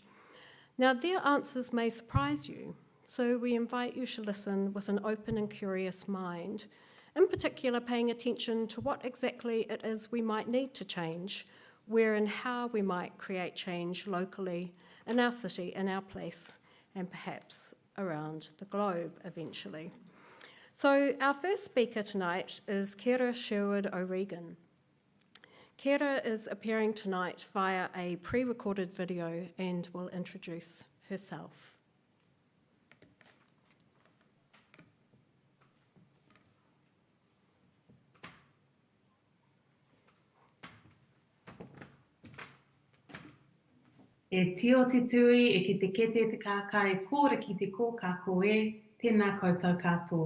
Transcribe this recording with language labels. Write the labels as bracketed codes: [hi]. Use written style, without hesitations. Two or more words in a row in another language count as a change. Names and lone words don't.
[en] Now, their answers may surprise you, so we invite you to listen with an open and curious mind, in particular paying attention to what exactly it is we might need to change, where and how we might create change locally, in our city, in our place, and perhaps around the globe eventually. So our first speaker tonight is Kera Sherwood-O'Regan. Kera is appearing tonight via a pre-recorded video and will introduce herself. [mi] E tio te tui, e ki te kete te kāka, e kōra ki te kō kāko e, tēnā koutou katoa.